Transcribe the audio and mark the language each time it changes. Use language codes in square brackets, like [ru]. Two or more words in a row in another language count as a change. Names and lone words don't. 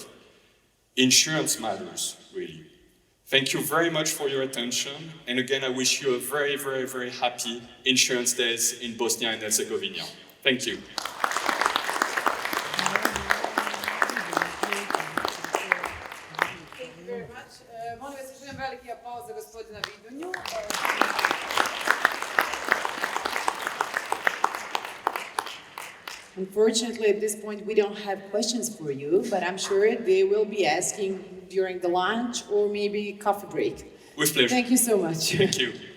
[en] Insurance matters, really. Thank you very much for your attention. And again, I wish you a very, very, very happy Insurance Days in Bosnia and Herzegovina. Thank you. Thank you very much. [bs] Molim vas, još jedan veliki aplauz za gospodina Vidonju. [en] Unfortunately, at this point, we don't have questions for you, but I'm sure they will be asking during the lunch or maybe coffee break. With pleasure. Thank you so much. Thank you.